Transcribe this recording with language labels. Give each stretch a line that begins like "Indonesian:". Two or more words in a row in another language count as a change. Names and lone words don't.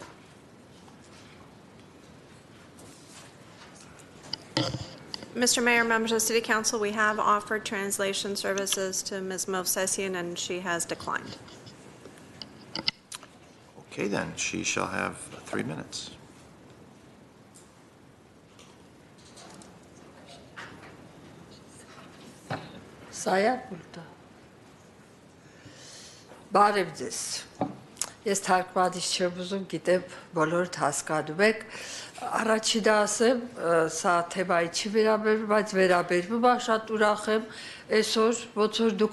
English: Mr. Mayor, members of the City Council, we have offered translation services to Ms. Movsesian, and she has declined. Okay, then, she shall have 3 minutes.
Armenian: Բարև ձեզ։ Ես թարգմանիչ չեմ ուզում, գիտեմ բոլորդ հասկանում եք։ Առաջին ասեմ, սա թեմայի չի վերաբերվում, բայց վերաբերվում է, շատ ուրախ եմ այսօր, ոնց որ դուք